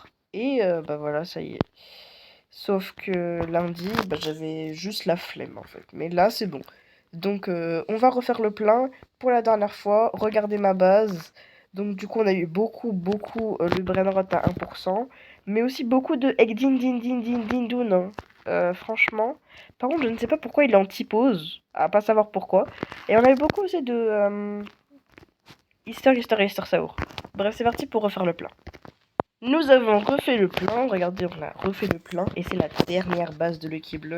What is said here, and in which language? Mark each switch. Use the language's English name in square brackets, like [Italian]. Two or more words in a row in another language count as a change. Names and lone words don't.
[French] Et bah voilà, ça y est. Sauf que lundi, bah, j'avais juste la flemme en fait. Mais là, c'est bon. Donc on va refaire le plein pour la dernière fois. Regardez ma base. Donc du coup, on a eu beaucoup le brainrot à 1%. Mais aussi beaucoup de egg din din din din din dun, hein. Franchement. Par contre, je ne sais pas pourquoi il est en typose. À pas savoir pourquoi. Et on a eu beaucoup aussi de Easter Saur. Bref, c'est parti pour refaire le plein. Nous avons refait le plein, regardez, on a refait le plein, et c'est la dernière base de Lucky Block.